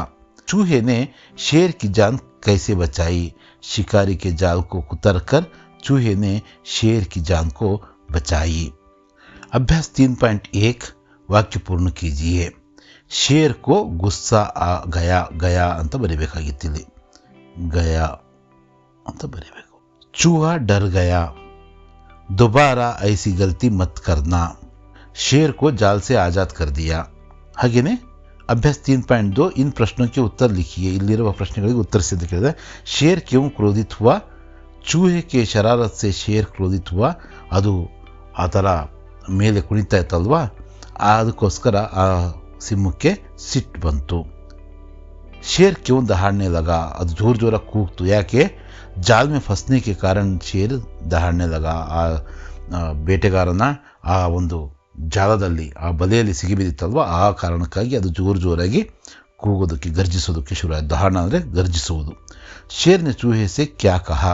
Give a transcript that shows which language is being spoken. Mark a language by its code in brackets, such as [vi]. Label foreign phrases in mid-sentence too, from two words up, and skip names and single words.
[hi] चूहे ने शेर की जान कैसे बचाई? शिकारी के जाल को कुतरकर चूहे ने शेर की जान को बचाई. अभ्यास 3.1 वाक्य पूर्ण कीजिए. शेर को गुस्सा आ गया. गया [kn] ಅಂತ ಬರಿಬೇಕಾಗಿತ್ತಿಲ್ಲಿ, [hi] गया [kn] ಅಂತ ಬರಿಬೇಕು. [hi] चूहा डर गया. दोबारा ऐसी गलती मत करना. शेर को जाल से आजाद कर दिया. ಹಾಗೇನೆ अभ्यास 3.2 इन प्रश्नों के उत्तर लिखिए. [kn] ಇಲ್ಲಿರುವ ಪ್ರಶ್ನೆಗಳಿಗೆ ಉತ್ತರಿಸಿ ಕೇಳಿದೆ. [hi] शेर क्यों क्रोधित हुआ? चूहे के शरारत से शेर क्रोधित हुआ. [kn] ಅದು ಆ ಥರ ಮೇಲೆ ಕುಣಿತಾ ಇತ್ತಲ್ವಾ, ಅದಕ್ಕೋಸ್ಕರ ಆ ಸಿಂಹಕ್ಕೆ ಸಿಟ್ಟು ಬಂತು. [hi] शेर क्यों दहाड़ने लगा. [kn] ಅದು ಜೋರ್ ಜೋರಾಗಿ ಕೂಗ್ತು. ಯಾಕೆ? [hi] जाल में फँसने के कारण शेर दहाड़ने लगा. [kn] ಆ ಬೇಟೆಗಾರನ ಆ ಒಂದು ಜಾಲದಲ್ಲಿ, ಆ ಬಲೆಯಲ್ಲಿ ಸಿಗಿಬಿದ್ದಿತ್ತಲ್ವ, ಆ ಕಾರಣಕ್ಕಾಗಿ ಅದು ಜೋರ್ ಜೋರಾಗಿ ಕೂಗೋದಕ್ಕೆ, ಗರ್ಜಿಸೋದಕ್ಕೆ ಶುರು ಆಯಿತು. ದಹಾಣ ಅಂದರೆ ಗರ್ಜಿಸುವುದು. [hi] शेर ने चूहे से क्या कहा.